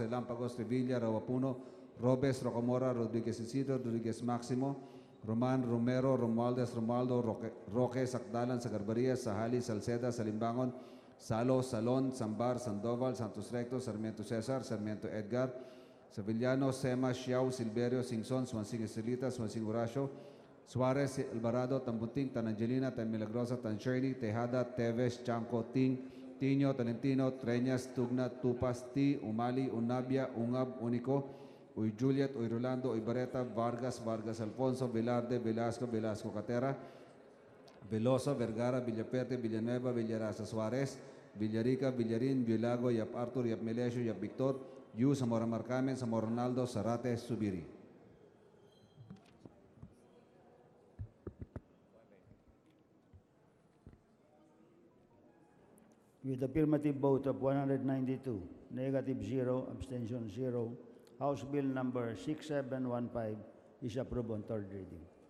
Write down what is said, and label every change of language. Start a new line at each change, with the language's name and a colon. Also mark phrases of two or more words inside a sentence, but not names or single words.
English: Relampagos, Revilla, Rawapuno, Robes, Rocamora, Rodriguez Isidro, Rodriguez Máximo, Roman, Romero, Romualdez, Romualdo, Roque, Sacdalan, Sagarbaria, Sahali, Salceda, Salimbangon, Salo, Salon, Sambar, Sandoval, Santos Recto, Sarmiento Cesar, Sarmiento Edgar, Sevillano, Sema, Xiao, Silverio, Singson, Swansing Estelita, Swansing Horacio, Suarez, Alvarado, Tambunting, Tanangelina, Tan Milagrosa, Tan Shirley, Tejada, Teves, Chanco, Ting, Tiño, Talentino, Treñas, Tugna, Tupas, Ti, Umali, Unabia, Ungab, Unico, Uy Juliet, Uy Rolando, Uy Bareta, Vargas, Vargas Alfonso, Velarde, Velasco, Velasco Catera, Veloso, Vergara, Villaperte, Villanueva, Villarasa, Suarez, Villarica, Villarin, Villago, Yap Arthur, Yap Melesio, Yap Victor, Yu, Zamora Marcamen, Zamora Ronaldo, Zarate, Subiri. With affirmative vote of 192, negative 0, abstention 0, House Bill number 6715 is approved on third reading.